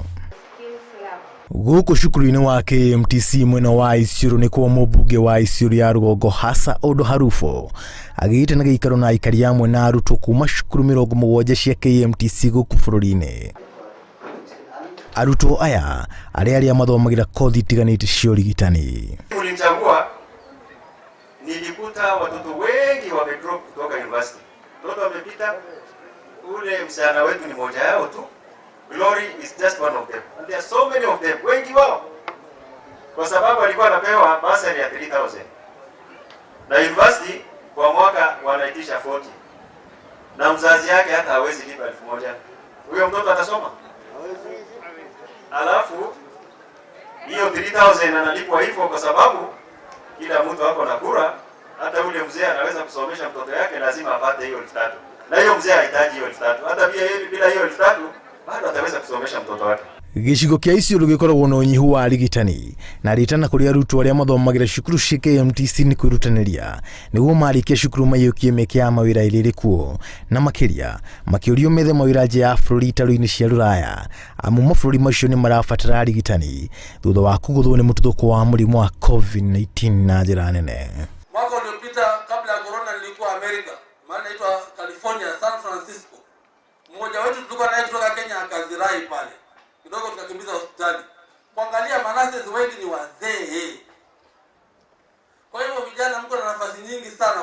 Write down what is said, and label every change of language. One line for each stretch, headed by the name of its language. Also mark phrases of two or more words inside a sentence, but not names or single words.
Kikuyu: Gũkũ cukuru-inĩ wa KMTC mwena wa Isiolo nĩ kwa mũmbunge wa Isiolo ya rũgongo Hasa Odo Harufo agĩĩtana gĩikaro na aikari amwe na arutwo kuma cukuru 70 cia KMTC gũkũ bũrũri-inĩ. Arutwo aya arĩa mathomagira kothi itiganĩte cia ũrigitani.
Swahili: Ulichagua nilikuta watoto wengi wamedrop kutoka university. Watoto wamepita, ule msichana wetu ni moja yao tu.
English: Glory is just one of them. And there are so many of them,
Swahili: wengi wao. Kwa sababu alikuwa anapewa bursary ya 3,000. Na university kwa mwaka wanaitisha 40. Na mzazi yake hata hawezi lipa 1,000. Huyo mtoto atasoma? Alafu hiyo 3,000 analipwa hivyo kwa sababu kila mtu hapo na kura. Hata ule mzee anaweza kusomesha mtoto yake, lazima apate hiyo 3,000. Na hiyo mzee hahitaji hiyo 3,000. Hata pia yeye bila hiyo 3,000 bado ataweza kusomesha mtoto wake.
Kikuyu: Gĩcigo kĩa Isiolo gĩkoragwo na ũnyihu wa arigitani na ritana kũrĩ arutwo arĩa mathomagira cukuru cia KMTC nĩ kwĩrutanĩria nĩguo marĩkia cukuru maiyũkie mĩeke ya mawĩra ĩrĩ kuo na makĩũrio methe mawĩra nja ya bũrũri itarũ-inĩ cia rũraya. Amu mabũrũri macio nĩ marabatara arigitani thutha wa kũgũthwo nĩ mũtuthũko wa mũrimũ wa COVID-19 na njĩra nene.
Swahili: Mwaka uliopita kabla ya corona nilikuwa Amerika, maana inaitwa California, San Francisco. Mmoja wetu tulikuwa naye kutoka Kenya akazirai pale. Kidogo tukakimbiza hospitali. Kuangalia manase wengi ni wazee. Kwa hiyo vijana mko na nafasi nyingi sana.